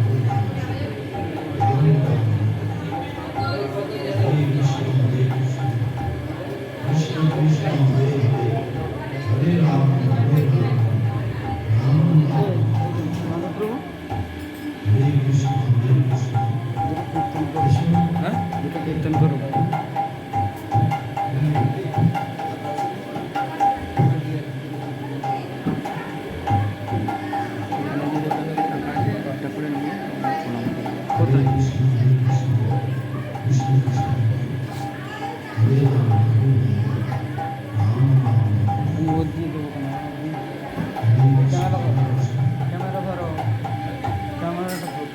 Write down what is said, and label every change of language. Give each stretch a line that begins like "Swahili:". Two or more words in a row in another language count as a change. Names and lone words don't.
Sanskrit: राम राम हरे कृष्ण कृष्ण कृष्ण हरे हरे राम राम राम हरे कृष्ण
Bangla: কীর্তন করো।
Sanskrit: हरे कृष्ण कृष्ण कृष्ण हरे राम
Bangla: ক্যামেরা ধরো, ক্যামেরাটা ধরো।